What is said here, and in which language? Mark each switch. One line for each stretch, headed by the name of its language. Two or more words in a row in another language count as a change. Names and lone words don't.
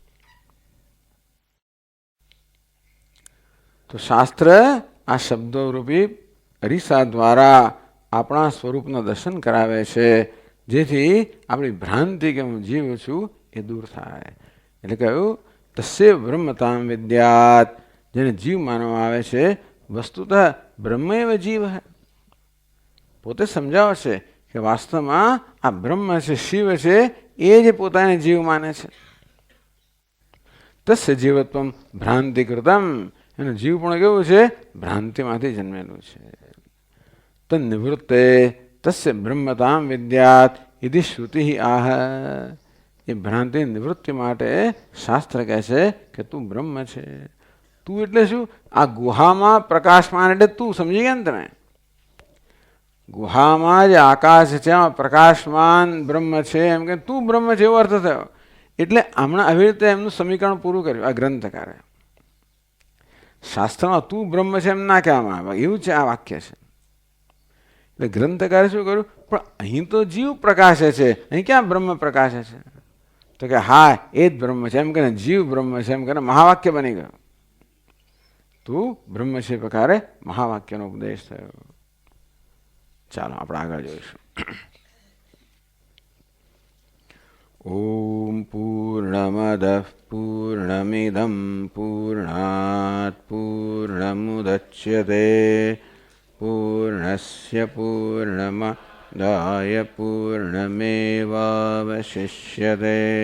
Gujarati: તો શાસ્ત્ર આ શબ્દોરૂપી અરીસા દ્વારા આપણા સ્વરૂપના દર્શન કરાવે છે, જેથી આપણી ભ્રાંતિ કે હું જીવ છું એ દૂર થાય. એટલે કહ્યું
Sanskrit: तस्य ब्रह्मताम विद्यात,
Gujarati: જેને જીવ માનવામાં આવે છે વસ્તુતઃ બ્રહ્મ એવ જીવ હૈ। પોતે સમજાવે છે કે વાસ્તવમાં આ બ્રહ્મ છે, શિવ છે, એ જે પોતાને જીવ માને છે।
Sanskrit: तस्य जीवत्वम भ्रांतिकृतम,
Gujarati: એનું જીવ પણ કેવું છે? ભ્રાંતિમાંથી जन्मेલું છે।
Sanskrit: तन्निवृत्ते तस्य ब्रह्मताम विद्यात इति श्रुति आह।
Gujarati: એ ભ્રાંતિ નિવૃત્તિ માટે શાસ્ત્ર કહે છે કે તું બ્રહ્મ છે। તું એટલે શું? આ ગુહામાં પ્રકાશમાન એટલે તું, સમજી ગયા ને તમે? ગુહામાં જે આકાશ છે એમાં પ્રકાશમાન બ્રહ્મ છે, એમ કે તું બ્રહ્મ છે એવો અર્થ થયો। એટલે હમણાં આવી રીતે એમનું સમીકરણ પૂરું કર્યું આ ગ્રંથકારે। શાસ્ત્રમાં તું બ્રહ્મ છે એમ ના કહેવામાં આવે, એવું છે આ વાક્ય છે। એટલે ગ્રંથકારે શું કર્યું? પણ અહીં તો જીવ પ્રકાશે છે, અહીં ક્યાં બ્રહ્મ પ્રકાશે છે? તો કે હા, એ જ બ્રહ્મ છે એમ કે જીવ બ્રહ્મ છે એમ કે મહાવાક્ય બની ગયો। તું બ્રહ્મ છે પ્રકારે મહાવાક્યનો ઉપદેશ થયો। ચાલો આપણે આગળ જોઈશું।
Sanskrit: ओम पूर्णमदः पूर्णमिदं पूर्णात् पूर्णमुदच्यते पूर्णस्य पूर्णमादाय पूर्णमेवावशिष्यते।